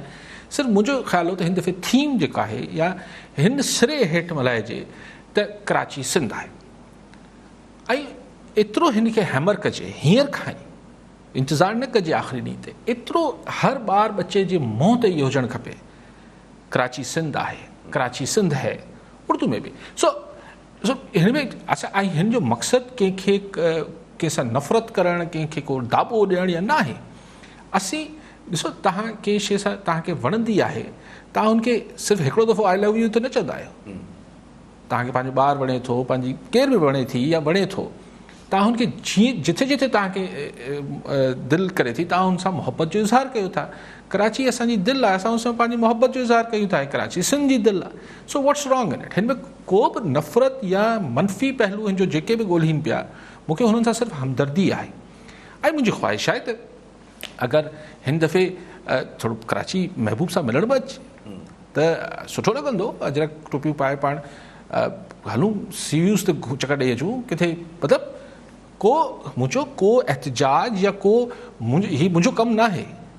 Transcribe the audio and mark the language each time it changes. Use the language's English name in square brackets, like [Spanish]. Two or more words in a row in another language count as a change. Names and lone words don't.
[Sindhi] सिर्फ़ु मुंहिंजो ख़्यालु हो त हिन दफ़े थीम जेका आहे या हिन सिरे हेठि मल्हाइजे त कराची सिंध आहे, ऐं एतिरो हिन खे हैमर कजे हींअर खां ई, इंतज़ारु न कजे आख़िरी ॾींहं ते, एतिरो हर ॿार बचे जे मुंहं ते इहो हुजणु खपे, कराची सिंध आहे, [Urdu] کراچی سندھ ہے, [Sindhi] उर्दू में बि। सो हिन में असां ऐं हिन जो मक़सदु कंहिंखे कंहिंसां नफ़रत करणु, कंहिंखे को दाॿो ॾियणु या न आहे। असीं ॾिसो, तव्हां कंहिं शइ सां तव्हांखे वणंदी आहे, तव्हां हुनखे सिर्फ़ु हिकिड़ो दफ़ो [English] I love you [Sindhi] त न चवंदा आहियो। तव्हांखे पंहिंजो ॿारु वणे थो, पंहिंजी केर बि वणे थी या वणे थो, तव्हां हुनखे जीअं जिथे जिथे तव्हांखे दिलि करे थी तव्हां हुन सां मुहबत जो इज़हार कयो था। कराची असांजी दिलि आहे, असां हुन सां पंहिंजी मुहबत जो इज़हार कयूं था, कराची सिंध जी दिलि आहे। [English] So what's wrong in it? [Sindhi] हिन में को बि नफ़रत या मनफ़ी पहलू हिन जो जेके बि ॻोल्हिनि पिया, मूंखे हुननि सां सिर्फ़ु हमदर्दी आहे। ऐं मुंहिंजी ख़्वाहिश आहे त अगरि हिन दफ़े थोरो कराची महबूब सां मिलण बि अचे त सुठो लॻंदो। अजरक टोपियूं पाए पाण हलूं सीव्यूज़ ते चकर ॾेई अचूं किथे, मतिलबु को मुंहिंजो को एहतजाज या को हीउ मुंहिंजो कमु न आहे।